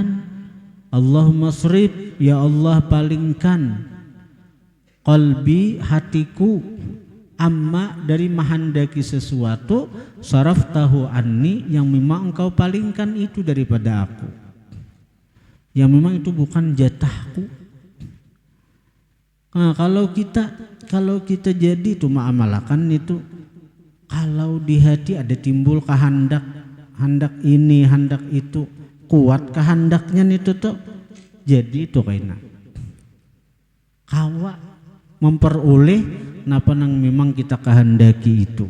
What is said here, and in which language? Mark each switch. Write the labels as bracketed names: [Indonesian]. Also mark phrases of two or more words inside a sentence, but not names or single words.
[Arabic] اللهم اصرف, [Indonesian] ya Allah palingkan qalbi hatiku amma dari menghendaki sesuatu, [Arabic] صرفته عني [Indonesian] yang memang engkau palingkan itu daripada aku, yang memang itu bukan jatahku. [Banjar] Nah, kalau kita jadi itu ma'amalakan itu, kalau di hati ada timbul kehendak, hendak ini, hendak itu, kuat kehendaknya itu tuh, jadi itu kaina kawa memperoleh napa nang memang kita kehendaki itu.